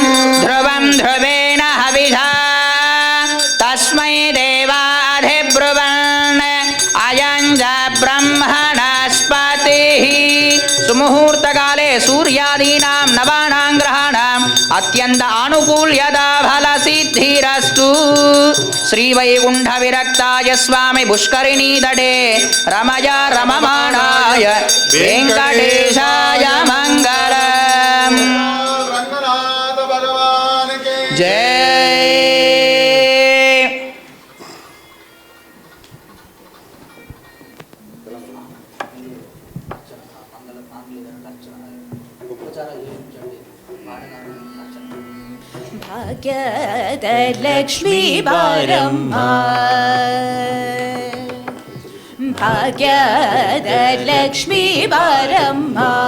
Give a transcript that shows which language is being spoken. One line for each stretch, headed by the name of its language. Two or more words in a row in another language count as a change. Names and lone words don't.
Sanskrit: ध्रुवं ध्रुवेण हविषा तस्मै देवाधिब्रुवन् अयं च ब्रह्मणस्पतिः सुमुहूर्तकाले सूर्यादीनां नवानां ग्रहाणाम् अत्यन्त आनुकूल्यता फलसिद्धिरस्तु श्रीवैकुण्ठविरक्ताय स्वामी पुष्करिणी तटे रमया रममाणाय वेङ्कटेशाय मङ्गलम्
Hindi: रंगनाथ भगवान के जय।
Kannada: ಭಾಗ್ಯದ ಲಕ್ಷ್ಮೀ ಬಾರಮ್ಮ ಭಾಗ್ಯದ ಲಕ್ಷ್ಮೀ ಬಾರಮ್ಮ